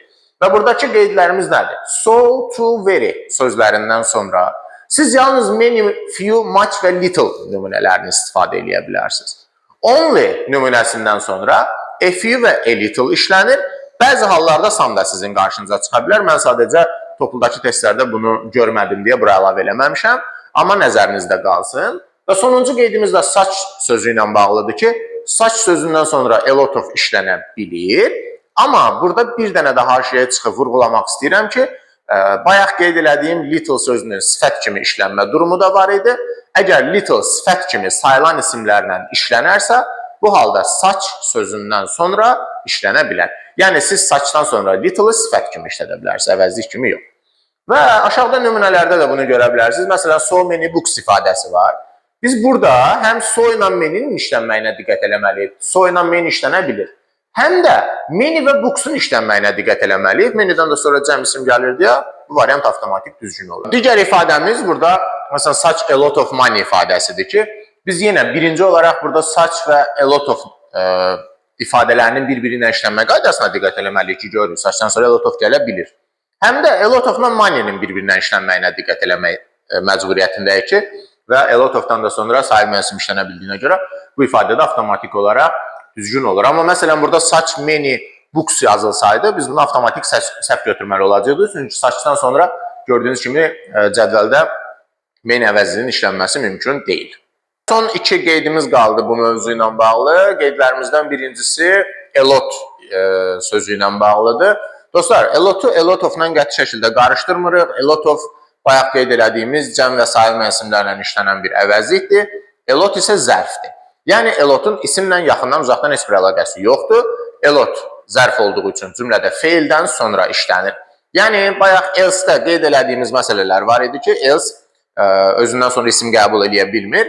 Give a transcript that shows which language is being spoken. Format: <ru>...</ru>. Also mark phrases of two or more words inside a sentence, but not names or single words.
<az>Və buradakı qeydlərimiz nədir?</az> <en>So, to, very</en> <az>sözlərindən sonra siz yalnız</az> <en>many, few, much</en> <az>və little nümunələrini istifadə edə bilərsiniz. Only nümunəsindən sonra</az> <en>a few</en> <az>və</az> <en>a little</en> <az>işlənir. Bəzi hallarda some da sizin qarşınıza çıxa bilər. Mən sadəcə topuldakı testlərdə bunu görmədim deyə bura əlavə eləməmişəm. Amma nəzərinizdə qalsın. Və sonuncu qeydimiz də such sözü ilə bağlıdır ki, such sözündən sonra</az> <en>a lot of</en> <az>işlənə bilir. Amma burada bir dənə də haşiyəyə çıxıb vurğulamaq istəyirəm ki, bayaq qeyd elədiyim little sözünün sifət kimi işlənmə durumu da var idi. Əgər little sifət kimi sayılan isimlərlə işlənərsə, bu halda such sözündən sonra işlənə bilər. Yəni siz suchdan sonra little sifət kimi işlədə bilərsiniz, əvəzlik kimi yox. Və aşağıda nümunələrdə də bunu görə bilərsiniz. Məsələn,</az> <en>so many books</en> <az>ifadəsi var. Biz burada həm so ilə many'nin işlənməyinə diqqət eləməliyik. So ilə many işlənə bilir. Həm də many və booksun işlənməyinə diqqət eləməliyik. Many'dən də sonra cəm isim gəlir deyə bu variant avtomatik düzgün olur. Digər ifadəmiz burada məsələn</az> <en>such a lot of money</en> <az>ifadəsidir ki, biz yenə birinci olaraq burada such və</az> <en>a lot of</en> <az>ifadələrinin bir-birinə işlənmə qaydasına diqqət eləməliyik ki, görürük. Suchdan sonra</az> <en>a lot of</en> <az>gələ bilir. Həm də</az> <en>a lot of-</en> <az>la money-nin bir-birinə işlənməyinə diqqət eləmək məcburiyyətindəyik ki, və</az> <en>a lot of-</en> <az>dan da sonra sayılmayan isim işlənə bildiyinə görə bu ifadə də avtomatik olaraq düzgün olur. Amma məsələn burada</az> <en>such many books</en> <az>yazılsaydı biz bunu avtomatik səhv götürməli olacaqdı. Çünki suchdan sonra gördüyünüz kimi cədvəldə many əvəzinin işlənməsi mümkün deyil. Son iki qeydimiz qaldı bu mövzu ilə bağlı. Qeydlərimizdən birincisi</az> <en>a lot</en> <az>sözü ilə bağlıdır. Dostlar,</az> <en>a lot-</en> <az>u</az> <en>a lot of-</en> <az>la qəti şəkildə qarışdırmırıq.</az> <en>A lot of</en> <az>bayaq qeyd elədiyimiz cəm və sayılmayan isimlərlə işlənən bir əvəzlikdir.</az> <en>A lot</en> <az>isə zərfdir. Yəni,</az> <en>a lot-</en> <az>un isimlə yaxından uzaqdan heç bir əlaqəsi yoxdur.</az> <en>A lot</en> <az>zərf olduğu üçün cümlədə feildən sonra işlənir. Yəni, bayaq else-də qeyd elədiyimiz məsələlər var idi ki, else özündən sonra isim qəbul edə bilmir.</az>